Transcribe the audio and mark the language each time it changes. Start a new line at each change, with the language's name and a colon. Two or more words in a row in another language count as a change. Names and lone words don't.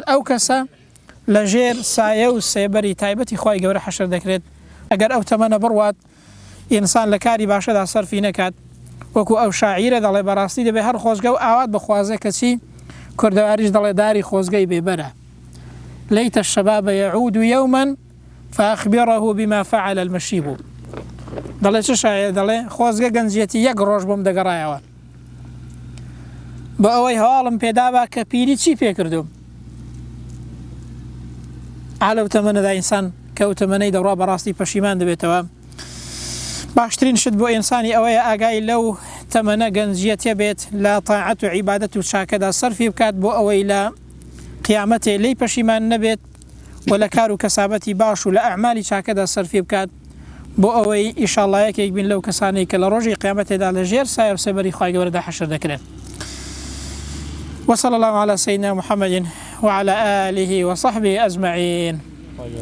Central Kurdish: ئەو کەسە لە ژێر سایە و سێبەری تایبەتی خوای گەورە حەشر دەکرێت. ئەگەر ئەو تەمەنە بڕوات ئینسان لە کاری باشەدا سەرفی نەکات، وەکو ئەو شاعیرە دەڵێ بەڕاستی دەبێ هەر خۆزگە و ئاوات بخوازێ کەچی کوردەواریش دەڵێ داری خۆزگەی بێبەرە.
Arabic: ليت الشباب يعود يوما فأخبره بما فعل المشيب،
Central Kurdish: دەڵێ چ شاعیر دەڵێ خۆزگە گەنجەتی یەک ڕۆژ بۆم دەگەڕایەوە بۆ ئەوەی هەواڵم پێدابا کە پیری چی پێکردوم. ئالە و تەمەنەدا ئینسان کە ئەو تەمەنەی دەڕوا بەڕاستی پەشیمان دەبێتەوە. باشترین شت بۆ ئینسانی ئەوەیە ئاگای لەو تەمەنە گەنجەتە بێت لە تاعەت و عیبادەت و چاکەدا سەرفی بکات بۆ ئەوەی لە قیامەتێ لی پەشیمان نەبێت و لە کار و کەسابەتی باش و لە ئەعمالی چاکەدا سەرفی بکات بۆ ئەوەی ئینشاءالله یەکێک بین لەو کەسانەی کە لە ڕۆژی قیامەتێدا لە ژێر سایە و سێبەری خوای گەورەدا حەشر دەکرێن.
Arabic: وصلى الله على سيدنا محمد وعلى آله وصحبه أجمعين.